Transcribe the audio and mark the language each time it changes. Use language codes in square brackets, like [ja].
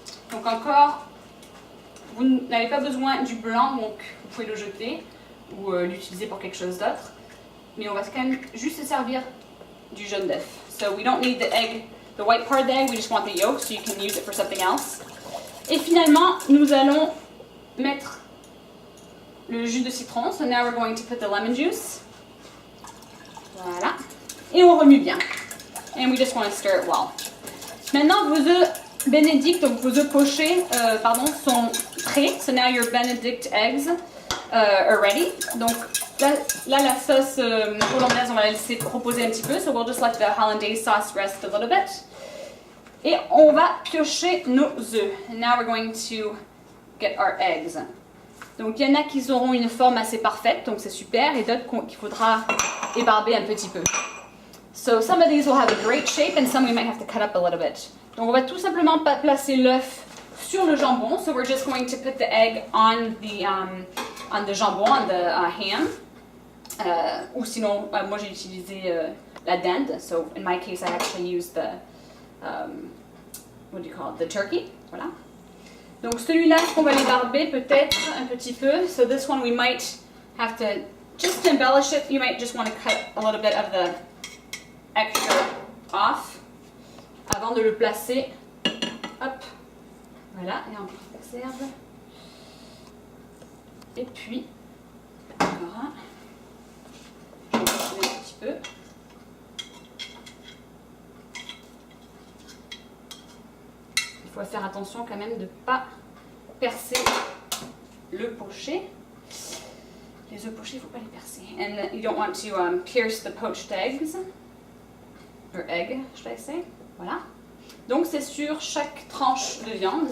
[fr] Donc encore, vous n'avez pas besoin du blanc, donc vous pouvez le jeter ou l'utiliser pour quelque chose d'autre. Mais on va quand même juste se servir du jaune d'œuf. [en] So we don't need the egg, the white part of the egg, we just want the yolk, so you can use it for something else. [fr] Et finalement, nous allons mettre le jus de citron. [en] So now we're going to put the lemon juice. [fr] Voilà. Et on remue bien. [en] And we just want to stir it well. [fr] Maintenant, vos œufs Benedict, donc vos œufs pochés, sont prêts. [en] So now your Benedict eggs are ready. [fr] Donc là la sauce hollandaise, on va la laisser reposer un petit peu. [en] So we'll just let the hollandaise sauce rest a little bit. [fr] Et on va piocher nos œufs. [en] And now we're going to get our eggs. [fr] Donc il y en a qui auront une forme assez parfaite, donc c'est super, et d'autres qu'il faudra ébarber un petit peu. [en] So some of these will have a great shape and some we might have to cut up a little bit. [fr] Donc on va tout simplement placer l'œuf sur le jambon. [en] So we're just going to put the egg on the jambon, on the ham. [fr] Ou sinon, moi j'ai utilisé la dinde. [en] So in my case I actually used the, what do you call it, the turkey. [fr] Voilà. Donc celui-là, est-ce qu'on va l'ébarber peut-être un petit peu? [en] So this one we might have to, just to embellish it, you might just want to cut a little bit of the extra off [fr] avant de le placer. Hop, voilà, et on observe. Et puis, voilà, je vais continuer un petit peu. Il faut faire attention quand même de ne pas percer le poché. Les œufs pochés, il ne faut pas les percer. [en] And you don't want to pierce the poached eggs. Or egg, should I say. Voilà. [fr] Donc c'est sur chaque tranche de viande.